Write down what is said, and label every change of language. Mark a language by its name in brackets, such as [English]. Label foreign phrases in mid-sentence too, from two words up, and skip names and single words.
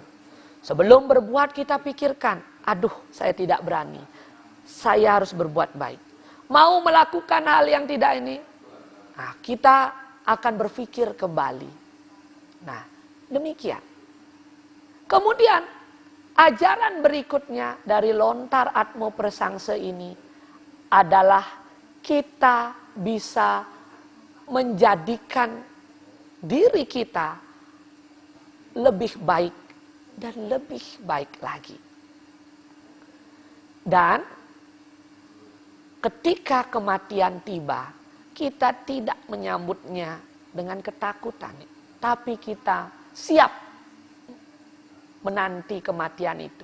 [Indonesian] Sebelum berbuat kita pikirkan, aduh saya tidak berani. Saya harus berbuat baik. Mau melakukan hal yang tidak ini, nah, kita akan berpikir kembali. Nah, demikian. Kemudian, ajaran berikutnya dari lontar atmo presangse ini adalah kita bisa menjadikan diri kita lebih baik dan lebih baik lagi. Dan ketika kematian tiba, kita tidak menyambutnya dengan ketakutan, tapi kita siap menanti kematian itu.